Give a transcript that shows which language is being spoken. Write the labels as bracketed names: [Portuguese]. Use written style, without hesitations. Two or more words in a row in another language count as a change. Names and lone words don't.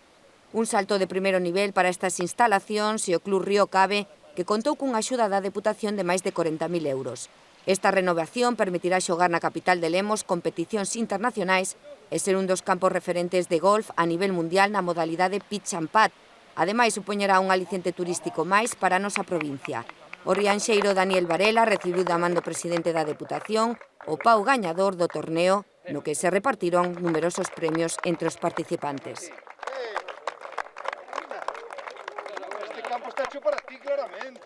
[Galician] Un salto de primeiro nivel para estas instalacións e o Club Río Cabe, que contou cunha axuda da Deputación de máis de 40.000 euros. Esta renovación permitirá xogar na capital de Lemos competicións internacionais e ser un dos campos referentes de golf a nivel mundial na modalidade [English] pitch and putt. [Galician] Ademais, supoñerá un aliciente turístico máis para a nosa provincia. O rianxeiro Daniel Varela recibiu da man do presidente da Deputación o pau gañador do torneo, no que se repartiron numerosos premios entre os participantes. [Spanish] Este campo está hecho para ti, claramente.